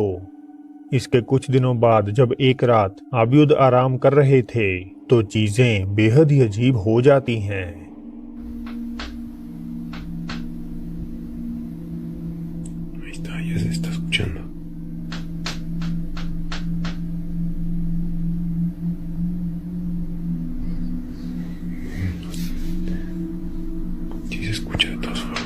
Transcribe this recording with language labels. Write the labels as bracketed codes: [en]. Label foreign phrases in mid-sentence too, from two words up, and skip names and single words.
[hi] इसके कुछ दिनों बाद जब एक रात अब्यूद आराम कर रहे थे तो चीजें बेहद ही अजीब हो जाती हैं। [es] Ahí está, ya se está escuchando. Sí se escucha de todas formas.